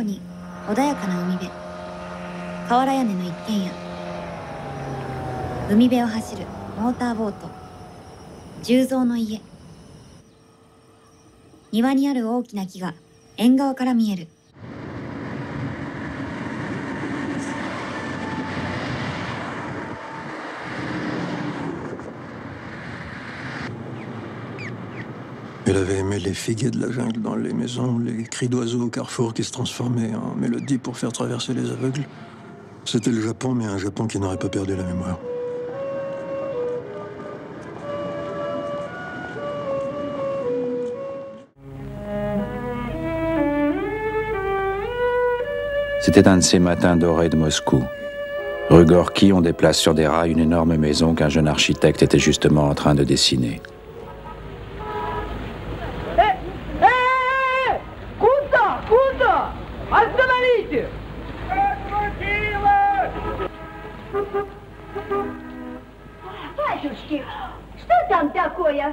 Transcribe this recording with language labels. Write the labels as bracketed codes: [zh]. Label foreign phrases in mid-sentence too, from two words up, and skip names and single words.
[ja] に穏やかな海辺、瓦屋根の一軒家、海辺を走るモーターボート、重造の家、庭にある大きな木が縁側から見える。 [fr] Elle avait aimé les figuiers de la jungle dans les maisons, les cris d'oiseaux au carrefour qui se transformaient en mélodie pour faire traverser les aveugles. C'était le Japon, mais un Japon qui n'aurait pas perdu la mémoire. C'était un de ces matins dorés de Moscou. Rue Gorky, on déplace sur des rails une énorme maison qu'un jeune architecte était justement en train de dessiner. [ru] Батюшки, что там такое?